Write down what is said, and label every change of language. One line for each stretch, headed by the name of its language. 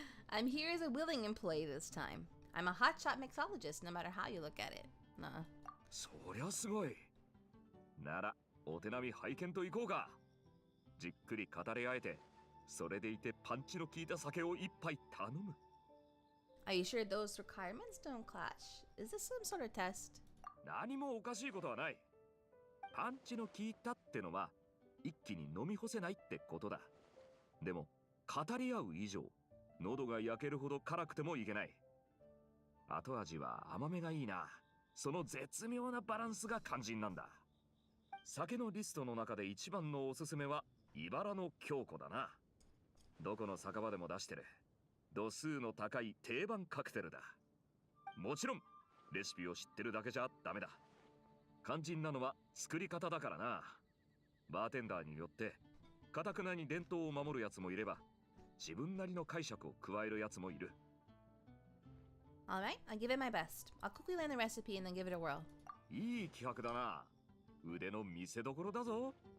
English: I'm here as a willing employee this time. I'm a hotshot mixologist, no matter how you look at it. Nuh-uh.
Japanese: そりゃすごい。ならお手並み拝見といこうか。じっくり語り合えて、それでいてパンチの効いた酒を一杯頼む。
English: Are you sure those requirements don't clash? Is this some sort of test?
Japanese: 何もおかしいことはない。パンチの効いたってのは一気に飲み干せないってことだ。でも語り合う以上、喉が焼けるほど辛くてもいけない。後味は甘めがいいな。その絶妙なバランスが肝心なんだ。酒のリストの中で一番のおすすめは茨の京子だな。どこの酒場でも出してる度数の高い定番カクテルだ。もちろんレシピを知ってるだけじゃダメだ。肝心なのは作り方だからな。バーテンダーによって堅くなに伝統を守るやつもいれば、自分なりの解釈を加えるやつもいる。
English: Alright, I'll give it my best. I'll quickly learn the recipe and then give it a whirl.
Japanese: いい企画だな。腕の見せ所だぞ。